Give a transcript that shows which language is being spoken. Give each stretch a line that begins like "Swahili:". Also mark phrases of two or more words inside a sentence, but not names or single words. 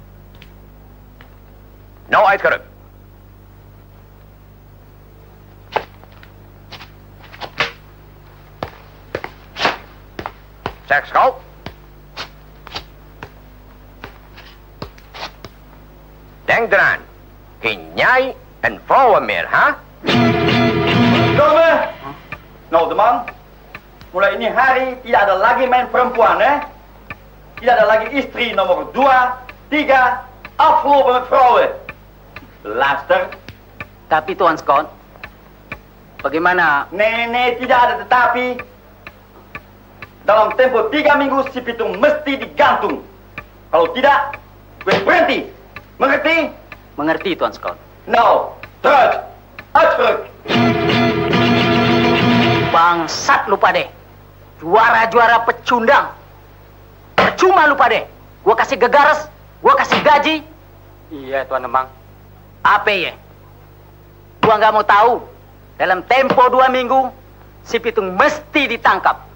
Dutch: Nou uitgerukt. Zeg schout. Denk eraan. Geen jij en vrouwen meer, hè? Domme! Nou,
Indonesian: teman. Mulai ini hari tidak ada lagi main perempuan, Tidak ada lagi istri nomor 2, 3,
Dutch: afgelopen met vrouwen. Luister.
Indonesian: Tapi Tuan Scott, bagaimana? Nee, tidak ada tetapi. Dalam tempo 3 minggu si Pitung mesti digantung. Kalau tidak, gue berhenti. Mengerti? Mengerti, Tuan Scott.
Dutch: Nou, terug. Uitgeruk.
Indonesian: Bangsat lu pade. Juara-juara pecundang. Percuma lu pade. Gua kasih gegares, gua kasih gaji. Iya, Tuan Demang. Apa ya? Gua nggak mau tahu. Dalam tempo 2 minggu, si Pitung mesti ditangkap.